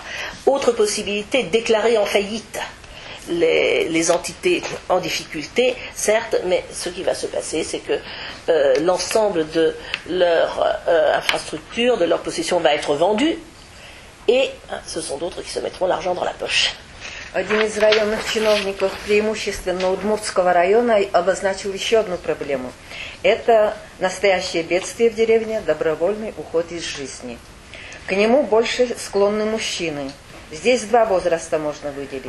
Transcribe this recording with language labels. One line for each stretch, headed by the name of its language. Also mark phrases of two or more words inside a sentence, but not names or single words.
French: Autre possibilité, déclarer en faillite les entités en difficulté, certes, mais ce qui va se passer, c'est que l'ensemble de leur infrastructure, de leur possession va être vendu, et ce sont d'autres qui se mettront l'argent dans la poche.
Russian: Один из районных чиновников, преимущественно Удмуртского района, обозначил еще одну проблему. Это настоящее бедствие в деревне, добровольный уход из жизни. К нему больше склонны мужчины. Здесь два возраста можно выделить.